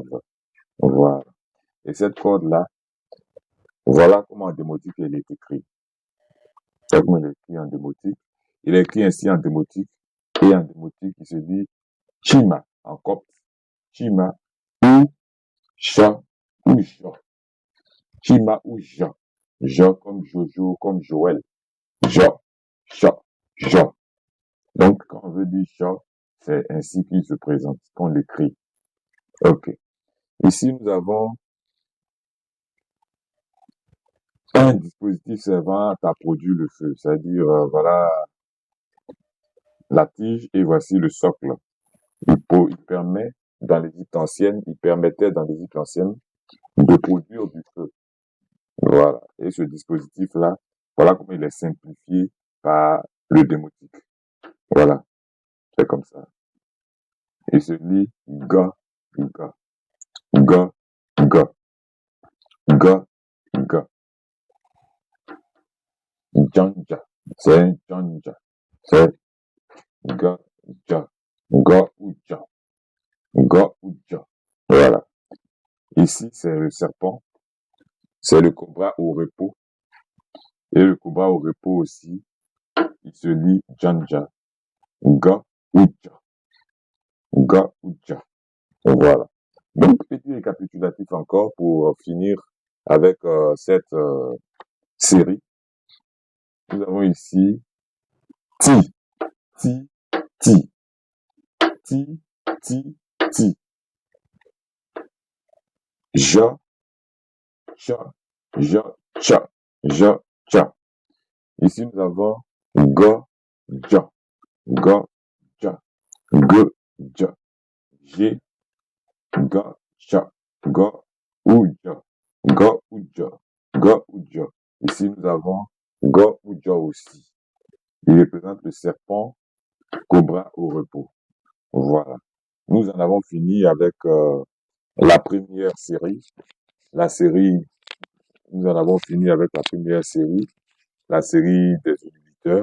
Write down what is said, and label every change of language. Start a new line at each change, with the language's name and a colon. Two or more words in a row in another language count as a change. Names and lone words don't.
French: Voilà. Et cette corde-là, voilà comment en démotique elle est écrite. C'est comme il est écrit en démotique. Il est écrit ainsi en démotique. Et en démotique, il se dit Chima en copte. Chima ou Cha ou Ja. Chima ou Ja. Ja comme Jojo, comme Joël. Ja, Cha, Ja. Donc, quand on veut dire Ja, c'est ainsi qu'il se présente, qu'on l'écrit. Ok. Ici, nous avons un dispositif servant à produire le feu, c'est-à-dire, voilà la tige et voici le socle. Il permet, dans l'Égypte ancienne, il permettait dans l'Égypte ancienne de produire du feu. Voilà. Et ce dispositif-là, voilà comment il est simplifié par le démotique. Voilà. C'est comme ça. Il se lit ga, ga, ga, ga, ga, ga. Janja. C'est un janja. C'est ga, ja. Ga ou ja. Ga ou ja. Voilà. Ici, c'est le serpent. C'est le cobra au repos. Et le cobra au repos aussi, il se lit janja. Ga ou ja. Ga ou ja. Voilà. Donc, petit récapitulatif encore pour finir avec cette série. Nous avons ici ti, ti, ti, ti, ti, ti. Ja, cha, ja, cha, ja, cha. Ici, nous avons ga, ja, ga, ja, ge, ja, j'ai, ga, cha, ga, ou, ja, ga, ou, ja, ga, ou, ja. Ici, nous avons ga, ou, ja aussi. Il représente le serpent cobra au repos. Voilà. Nous en avons fini avec la première série. Nous en avons fini avec la première série, la série des auditeurs.